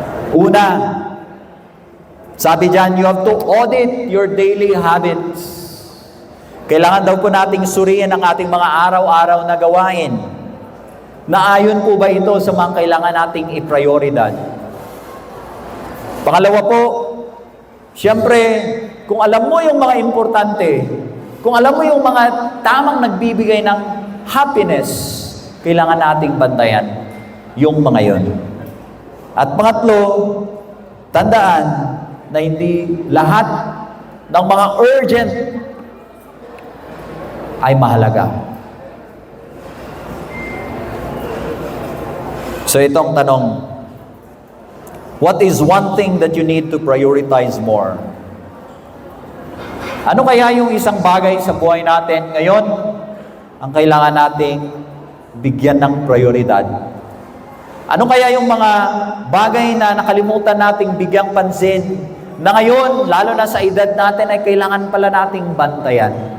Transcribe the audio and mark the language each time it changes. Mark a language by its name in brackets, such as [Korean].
[Filipino] Una, sabi dyan, [English] you have to audit your daily habits. [Filipino] Kailangan daw po nating suriin ang ating mga araw-araw na gawain. Naayon po ba ito sa mga kailangan nating i-prioridad? Pangalawa po, siyempre, kung alam mo yung mga importante, kung alam mo yung mga tamang nagbibigay ng happiness, kailangan nating bantayan yung mga yon. At pangatlo, tandaan na hindi lahat ng mga urgent ay mahalaga. [English] So [Filipino] itong tanong, [English] what is one thing that you need to prioritize more? [Filipino] Ano kaya yung isang bagay sa buhay natin ngayon ang kailangan nating bigyan ng prioridad? Ano kaya yung mga bagay na nakalimutan nating bigyang pansin na ngayon, lalo na sa edad natin, ay kailangan pala nating bantayan?